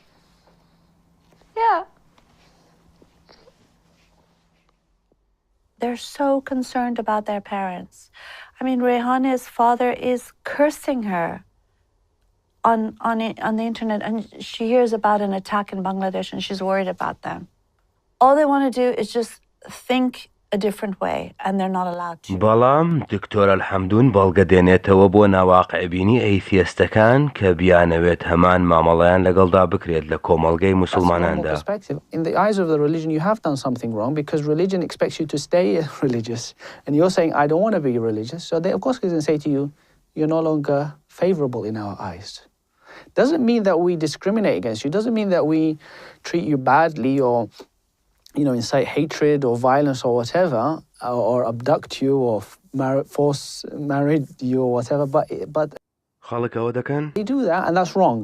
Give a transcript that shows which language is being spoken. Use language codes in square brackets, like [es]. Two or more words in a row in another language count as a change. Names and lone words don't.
[en] They're so concerned about their parents. I mean, Rehana's father is cursing her on the internet, and she hears about an attack in Bangladesh and she's worried about them. All they want to do is just think a different way, and they're not allowed to. [ckb] بەڵام دکتۆرە الحەمدون بەڵگە دێنێتەوە بۆ ناواقعبینی ئەیتیستەکان کە بیانەوێت هەمان مامەڵەیان لەگەڵدا بکرێت لە کۆمەڵگەی موسڵماناندا. [en] In the eyes of the religion, you have done something wrong because religion expects you to stay religious. And you're saying, I don't want to be religious. So they, of course, going to say to you, you're no longer favorable in our eyes. Doesn't mean that we discriminate against you, doesn't mean that we treat you badly or, incite hatred or violence or whatever, or abduct you or force marry you or whatever, but they do that, and that's wrong.